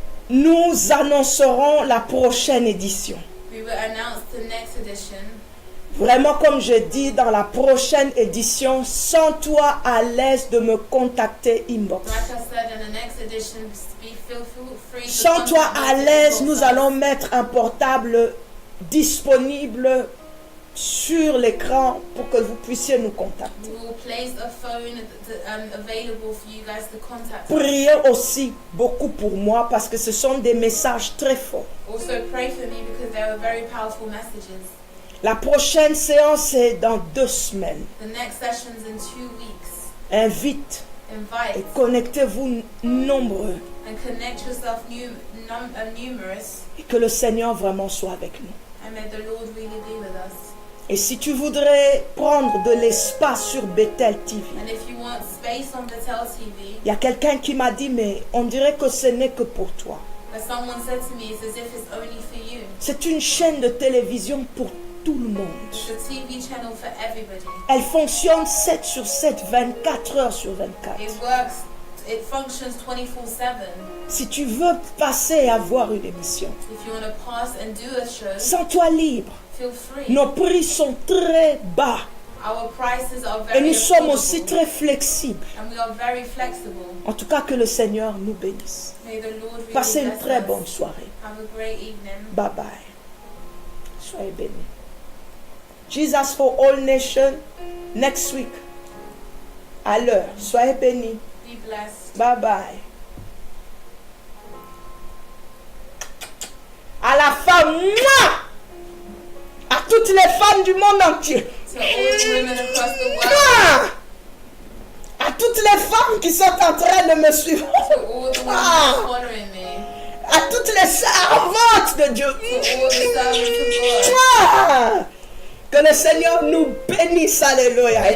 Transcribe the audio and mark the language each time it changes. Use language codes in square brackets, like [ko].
[fr] Nous annoncerons la prochaine édition. [en] We will announce the next edition. [fr] Vraiment, comme je dis, dans la prochaine édition, sens-toi à l'aise de me contacter inbox. [en] Like I said, in the next edition, feel free to [fr] Sens-toi [en] contact [fr] à [en] me [fr] l'aise, [en] to [fr] nous [en] inbox us. [fr] allons mettre un portable disponible sur l'écran pour que vous puissiez nous contacter. [en] We will place a phone available for you guys to contact us. [fr] Priez aussi beaucoup pour moi parce que ce sont des messages très forts. [en] Also pray for me because they are very powerful messages. [fr] La prochaine séance est dans 2 semaines. [en] The next session's in 2 weeks. [fr] Invite et [en] Invite [fr] connectez-vous nombreux [en] and connect yourself numerous, et que le Seigneur vraiment soit avec nous. and may the Lord really be with us. [fr] Et si tu voudrais prendre de l'espace sur Bethel TV, [en] And if you want space on Betel TV, [fr] il y a quelqu'un qui m'a dit, mais on dirait que ce n'est que pour toi. [en] but someone said to me, it's as if it's only for you. [fr] C'est une chaîne de télévision pour tout le monde. [en] It's a TV channel for everybody. [fr] Elle fonctionne 7 sur 7, 24 heures sur 24. [en] It works, it functions 24/7. [fr] Si tu veux passer et avoir une émission, [en] If you want to pass and do a show, [fr] sens-toi libre. [en] feel free. [fr] Nos prix sont très bas [en] Our prices are [fr] et [en] very [fr] nous sommes aussi [en] affordable, [fr] très flexibles. [en] and we are very flexible. [fr] En tout cas, que le Seigneur nous bénisse. [en] May the Lord really [fr] Passez une [en] bless [fr] très [en] us. [fr] bonne soirée. [en] Have a great evening. Bye bye. [fr] Soyez bénis. [en] Jesus for all nations, next week. [fr] À l'heure. Soyez bénis. [en] Be blessed. Bye bye. [fr] À la femme, moi, à toutes les femmes du monde entier. [en] To all the women across the world, [fr] Moi, à toutes les femmes qui sont en train de me suivre. [en] to all the women following me, [fr] À toutes les servantes de Dieu. [en] to all the servants of God. [fr] Moi, que le Seigneur nous bénisse, alléluia, et